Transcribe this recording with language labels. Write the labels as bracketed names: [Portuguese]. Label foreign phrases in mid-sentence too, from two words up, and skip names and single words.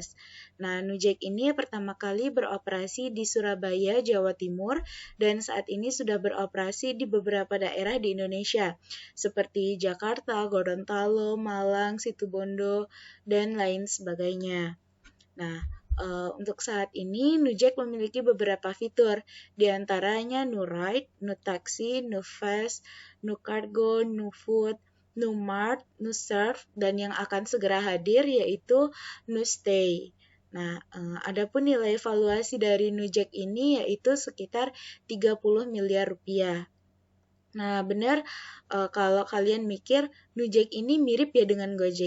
[Indonesian] Nah, Nujek ini pertama kali beroperasi di Surabaya, Jawa Timur, dan saat ini sudah beroperasi di beberapa daerah di Indonesia, seperti Jakarta, Gorontalo, Malang, Situbondo, dan lain sebagainya. Nah, untuk saat ini Nujek memiliki beberapa fitur, di antaranya Nu-Ride, Nu-Taxi, Nu-Fast, Nu-Cargo, Nu-Food, Nu-Mart, Nu-Serve, dan yang akan segera hadir yaitu Nu-Stay. Nah, adapun nilai valuasi dari Nujek ini yaitu sekitar 30 miliar rupiah. Nah, benar, kalau kalian mikir Nujek ini mirip ya dengan Gojek.